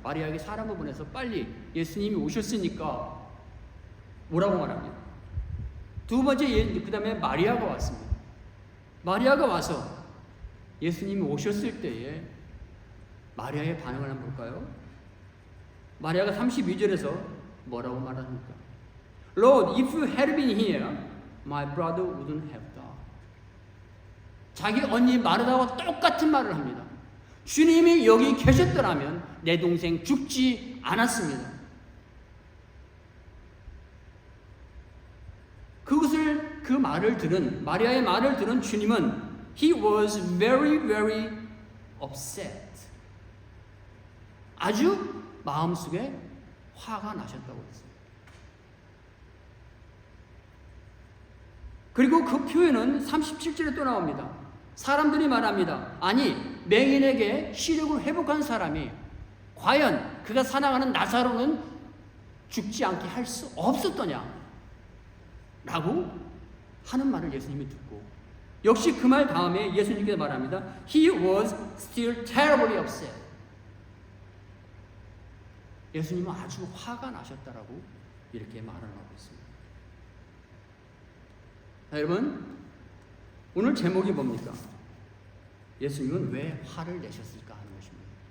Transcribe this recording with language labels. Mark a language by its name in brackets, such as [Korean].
[Korean] 마리아에게 사람을 보내서 빨리 예수님이 오셨으니까 오라고 말합니다. 두 번째 그 다음에 마리아가 왔습니다. 마리아가 와서 예수님이 오셨을 때에 마리아의 반응을 한번 볼까요? 마리아가 32절에서 뭐라고 말합니까? [English] Lord, if you had been here, my brother wouldn't have died. [Korean] 자기 언니 마르다와 똑같은 말을 합니다. 주님이 여기 계셨더라면 내 동생 죽지 않았습니다. 그 말을 들은 마리아의 말을 들은 주님은 [English] He was very, very upset. [Korean] 아주 마음속에 화가 나셨다고 했습니다. 그리고 그 표현은 37절에 또 나옵니다. 사람들이 말합니다. 아니, 맹인에게 시력을 회복한 사람이 과연 그가 사랑하는 나사로는 죽지 않게 할 수 없었더냐? 라고 하는 말을 예수님이 듣고, 역시 그 말 다음에 예수님께서 말합니다. [English] He was still terribly upset. [Korean] 예수님은 아주 화가 나셨다라고 이렇게 말을 하고 있습니다. 자, 여러분, 오늘 제목이 뭡니까? 예수님은 왜 화를 내셨을까 하는 것입니다.